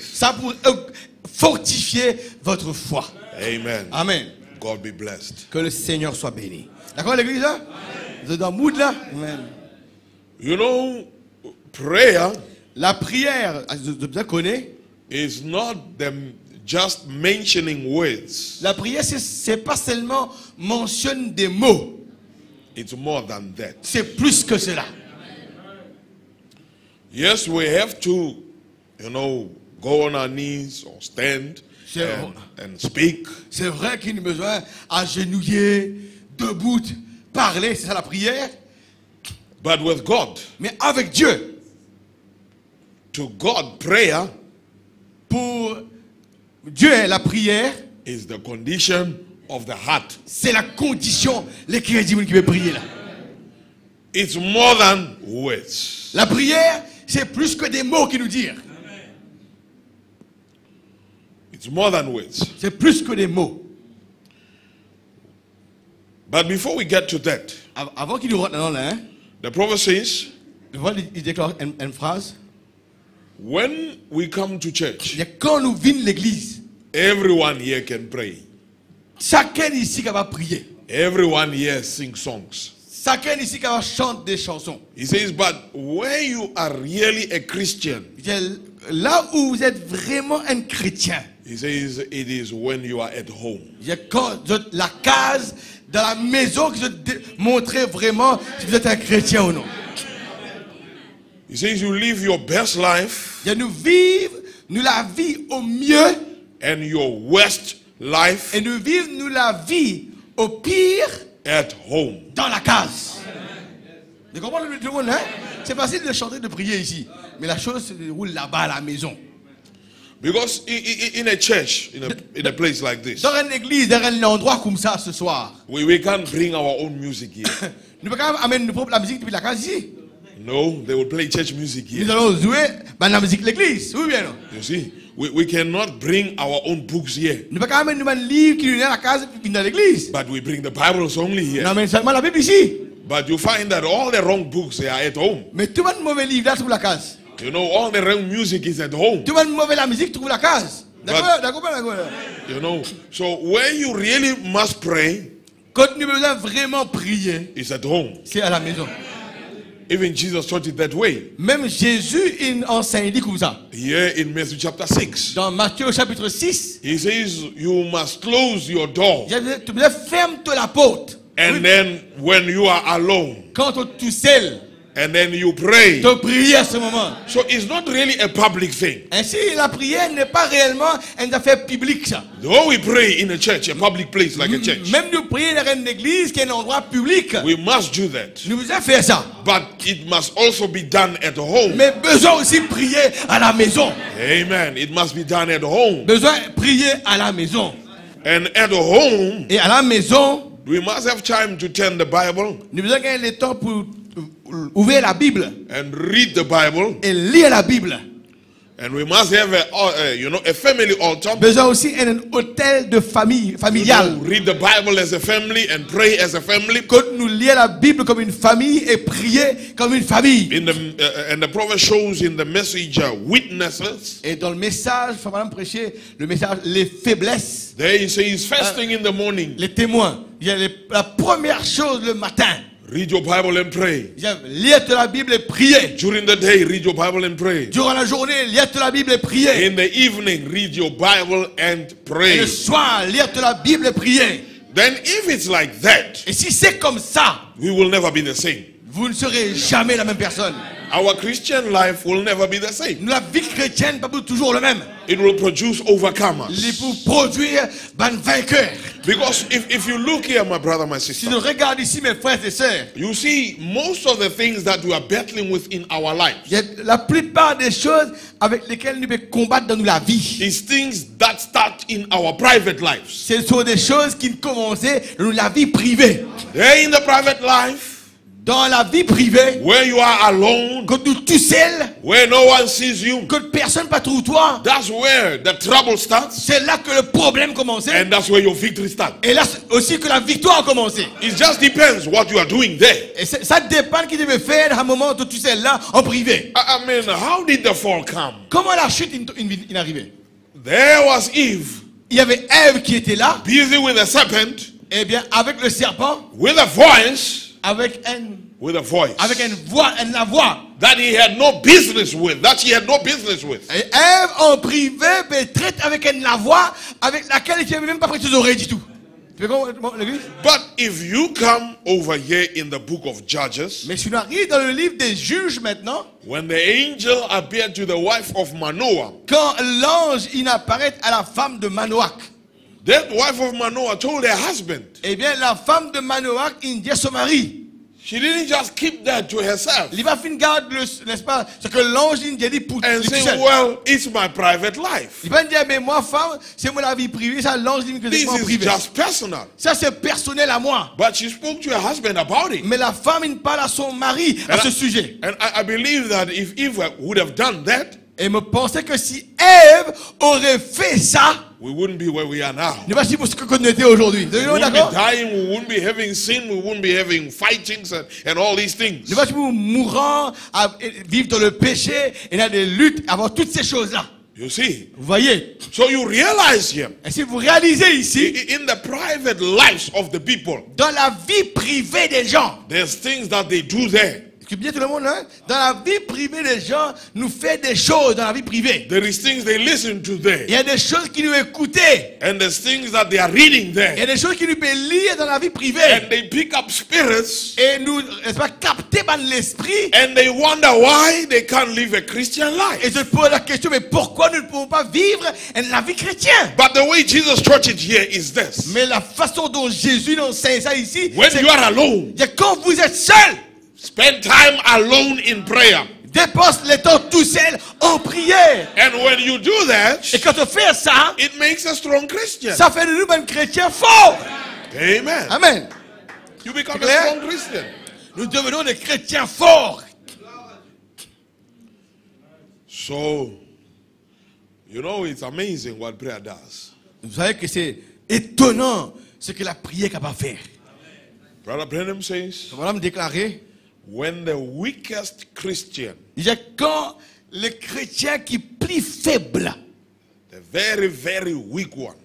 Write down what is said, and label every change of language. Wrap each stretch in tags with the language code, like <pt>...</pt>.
<fr>Ça pour fortifier votre foi. Amen. Amen.</fr> <en>God be blessed.</en> <fr>Que le Seigneur soit béni. D'accord l'église là? Vous êtes dans le mood là? Amen.</fr> <en>You know, prayer</en> <fr>La prière, je bien connais.</fr> <en>is not them just mentioning words.</en> <fr>La prière, c'est pas seulement mentionne des mots.</fr> <en>It's more than that.</en> <fr>C'est plus que cela.</fr> <en>Yes, we have to, go on our knees or stand and speak.</en> <fr>C'est vrai qu'il y a besoin agenouiller, debout, parler, c'est ça la prière.</fr> <en>But with God,</en> <fr>Mais avec Dieu,</fr> <en>to God, prayer</en> <fr>pour Dieu, la prière,</fr> <en>is the condition of the heart.</en> <fr>c'est la condition, les chrétiens qui veulent prier là.</fr> <en>It's more than words.</en> <fr>La prière, c'est plus que des mots qui nous disent.</fr> <en>It's more than words.</en> <fr>C'est plus que des mots.</fr> <en>But before we get to that,</en> <fr>Avant qu'il nous rentre dans là,</fr> <en>the prophet says,</en> <fr>il déclare une phrase.</fr> <en>when we come to church,</en> <fr>Et quand nous venons l'église,</fr> <en>everyone here can pray.</en> <fr>chacun ici qui va prier.</fr> <en>Everyone here sing songs.</en> <fr>Chacun ici qui va chanter des chansons.</fr> <en>He says, but where you are really a Christian,</en> <fr>Là où vous êtes vraiment un chrétien,</fr> <en>he says, it is when you are at home.</en> <fr>quand la case dans la maison qui montrer vraiment si vous êtes un chrétien ou non.</fr> <en>He says, you live your best life</en> <fr>Nous vivons nous la vie au mieux</fr> <en>and your worst life</en> <fr>et nous vivons nous la vie au pire</fr> <en>at home.</en> <fr>dans la case. Vous comprenez tout le monde, hein? C'est facile de chanter, de prier ici, mais la chose se déroule là-bas à la maison.</fr> <en>Because in a church, in a place like this,</en> <fr>Dans une église, dans un endroit comme ça ce soir,</fr> <en>we can't bring our own music here.</en> <fr>nous ne pouvons pas amener la musique depuis la case ici.</fr> <en>No, they will play church music</en> <fr>Nous</fr> <en>here.</en> <fr>allons jouer la musique de l'église. Oui, bien non?</fr> <en>You see, we cannot bring our own books here,</en> <fr>Nous ne pouvons pas amener un livre qui nous est à la case dans l'église.</fr> <en>but we bring the Bibles only</en> <fr>On</fr> <en>here.</en> <fr>amène seulement la Bible ici.</fr> <en>But you find that all the wrong books they are at home.</en> <fr>Mais tout le mauvais livre là trouve la case.</fr> <en>You know, all the wrong music is at home.</en> <fr>Tout le mauvais la musique trouve la case. D'accord, d'accord, d'accord.</fr> <en>You know, so where you really must pray</en> <fr>Quand nous besoin vraiment prier,</fr> <en>is at home.</en> <fr>c'est à la maison.</fr> <en>Even Jesus taught it that way.</en> <fr>Même Jésus il enseigne dit comme ça.</fr> <en>Here in Matthew chapter 6,</en> <fr>Dans Matthieu au chapitre 6,</fr> <en>he says you must close your door.</en> <fr>tu dois fermer la porte.</fr> <en>And then when you are alone,</en> <fr>Quand tu es tout seul,</fr> <en>and then you pray.</en> <fr>tu pries à ce moment.</fr> <en>So it's not really a public thing.</en> <fr>Ainsi, la prière n'est pas réellement une affaire publique. Ça.</fr> <en>Though we pray in a church, a public place like a church,</en> <fr>Même nous prier dans une église qui est un endroit public,</fr> <en>we must do that.</en> <fr>nous devons faire ça.</fr> <en>But it must also be done at home.</en> <fr>Mais besoin aussi prier à la maison.</fr> <en>Amen. It must be done at home.</en> <fr>Besoin prier à la maison.</fr> <en>And at home,</en> <fr>Et à la maison,</fr> <en>we must have time to turn the Bible</en> <fr>nous devons gagner le temps pour ouvrir la Bible</fr> <en>and read the Bible</en> <fr>et lire la Bible.</fr> <en>And we must have a family altar.</en> <fr>Besoin aussi un hôtel de famille, familial.</fr> <en>Read the Bible as a family and pray as a family.</en> <fr>Que nous lire la Bible comme une famille et prier comme une famille.</fr> <en>And the prophet shows in the message weaknesses.</en> <fr>Et dans le message, faut madame prêcher le message les faiblesses.</fr> <en>There he says first thing in the morning.</en> <fr>Les témoins. Il y a la première chose le matin.</fr> <en>Read your Bible and pray.</en> <fr>Lire la Bible et prier.</fr> <en>During the day, read your Bible and pray.</en> <fr>Durant la journée, lire la Bible et prier.</fr> <en>In the evening, read your Bible and pray.</en> <fr>Et le soir, lire la Bible et prier.</fr> <en>Then if it's like that,</en> <fr>et si c'est comme ça,</fr> <en>we will never be the same.</en> <fr>Vous ne serez jamais la même personne.</fr> <en>Our Christian life will never be the same.</en> <fr>La vie chrétienne n'est pas toujours le même.</fr> <en>It will produce overcomers.</en> <fr>Il faut produire des vainqueurs.</fr> <en>Because if you look here, my brother, my sister,</en> <fr>si nous regardons ici, mes frères et sœurs,</fr> <en>you see most of the things that we are battling with in our lives.</en> <fr>La plupart des choses avec lesquelles nous devons combattre dans la vie.</fr> <en>Is things that start in our private lives.</en> <fr>Ce sont des choses qui commencent dans la vie privée.</fr> <en>They're in the private life.</en> <fr>Dans la vie privée,</fr> <en>where you are alone,</en> <fr>quand tu es tout seul,</fr> <en>where no one sees you,</en> <fr>que personne ne trouve toi,</fr> <en>that's where the trouble starts.</en> <fr>C'est là que le problème commence.</fr> <en>And that's where your victory starts.</en> <fr>Et là aussi que la victoire a commencé.</fr> <en>It just depends what you are doing there.</en> <fr>Et ça dépend qui devait faire à un moment où tu es là en privé.</fr> <en>I mean, how did the fall come?</en> <fr>Comment la chute est arrivée?</fr> <en>There was Eve.</en> <fr>Il y avait Ève qui était là.</fr> <en>Busy with a serpent.</en> <fr>Eh bien, avec le serpent.</fr> <en>With a voice.</en> <fr>Avec</fr> <en>a voice.</en> <fr>Avec une voix.</fr> <en>That he had no business with. That she had no business with.</en> <fr>Et Ève en privé traite avec la voix avec laquelle il n'avait même pas prêté ses oreilles du tout.</fr> <en>But if you come over here in the book of Judges,</en> <fr>mais si nous arrivons dans le livre des Juges maintenant,</fr> <en>when the angel appeared to the wife of Manoah,</en> <fr>quand l'ange apparaît à la femme de Manoach,</fr> <en>that wife of Manoah told her husband.</en> <fr>Eh bien, la femme de Manoach dit à son mari.</fr> <en>She didn't just keep that to herself.</en> <fr>Il va finir garde, n'est-ce pas, ce que l'ange dit pour</fr> <en>and say, well, it's my private life.</en> <fr>Il va dire, mais moi, femme, c'est mon vie privée. Ça, l'ange dit que c'est mon privé.</fr> <en>This is just personal.</en> <fr>Ça, c'est personnel à moi.</fr> <en>But she spoke to her husband about it.</en> <fr>Mais la femme, il parle à son mari à ce sujet.</fr> <en>And I believe that if Eve would have done that,</en> <fr>et me pensais que si Ève aurait fait ça,</fr> <en>we wouldn't be where we are now.</en> <fr>Ne pas si pour ce que nous étions aujourd'hui.</fr> <en>We wouldn't be dying, we wouldn't be having sin, we wouldn't be having fightings and all these things.</en> <fr>Ne pas si pour mourant, vivre dans le péché, et dans des luttes, avoir toutes ces choses-là.</fr> <en>You see?</en> <fr>Vous voyez?</fr> <en>So you realize here.</en> <fr>Et si vous réalisez ici,</fr> <en>in the private lives of the people,</en> <fr>dans la vie privée des gens,</fr> <en>there's things that they do there.</en> <fr>Bien tout le monde, hein? Dans la vie privée des gens, nous fait des choses dans la vie privée.</fr> <en>There is things they listen to there.</en> <fr>Il y a des choses qui nous écoutent.</fr> <en>And there's things that they are reading there.</en> <fr>Il y a des choses qui nous peuvent lire dans la vie privée.</fr> <en>And they pick up spirits.</en> <fr>Et nous, n'est-ce pas, capter par l'esprit.</fr> <en>And they wonder why they can't live a Christian life.</en> <fr>Et je pose la question, mais pourquoi nous ne pouvons pas vivre la vie chrétienne?</fr> <en>But the way Jesus taught it here is this.</en> <fr>Mais la façon dont Jésus enseigne ça ici,</fr> <en>when you are alone,</en> <fr>quand vous êtes seul,</fr> <en>spend time alone in prayer.</en> <fr>Dépense le temps tout seul en prière.</fr> <en>And when you do that,</en> <fr>et quand on fait ça,</fr> <en>it makes a strong Christian.</en> <fr>Ça fait de nous un chrétien fort. Amen. Amen.</fr> <en>You become a strong Christian.</en> <fr>Nous devenons des chrétiens forts.</fr> <en>So, you know, it's amazing what prayer does.</en> <fr>Vous savez que c'est étonnant ce que la prière est capable de faire.</fr> <en>Brother Branham says,</en> <fr>voilà me déclarer,</fr> <en>when the weakest Christian,</en> <fr>quand le chrétien qui est plus faible,</fr> <en>the very, very weak one,</en>